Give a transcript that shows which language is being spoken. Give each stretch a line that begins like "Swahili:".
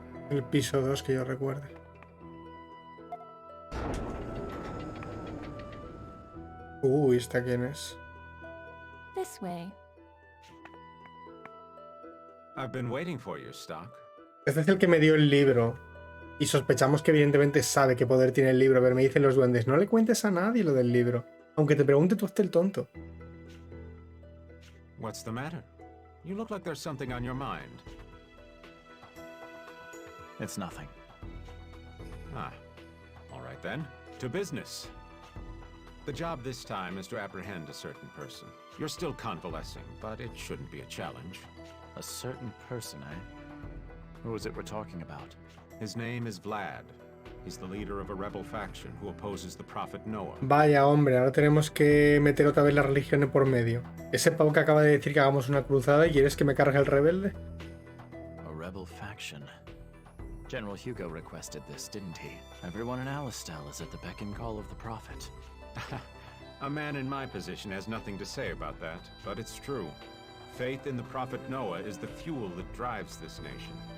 Spanish: El piso 2 que yo recuerde. ¿Esta quién es?
English: This way. I've been waiting for you, Stock. Este es el que me dio el libro. Y sospechamos que evidentemente sabe qué poder tiene el libro, pero me dicen los duendes, no le cuentes a nadie lo del libro. Aunque te pregunte tú hazte el tonto. What's the matter? You look like there's something on your mind. It's nothing. Ah. All right then. To business. The job this time is to apprehend a certain person. You're still convalescing, but it shouldn't be a challenge. A certain person, eh? Who is it we're talking about? His name is Vlad. He's the leader of a rebel faction who opposes the prophet Noah.
Spanish: Vaya, hombre, ahora tenemos que meter otra vez la religión por medio. Ese pavo que acaba de decir que hagamos una cruzada y quieres que me cargue el rebelde.
English: A rebel faction. General Hugo requested this, didn't he? Everyone in Alistal is at the beck and call of the prophet. A man in my position has nothing to say about that, but it's true. Faith in the prophet Noah is the fuel that drives this nation.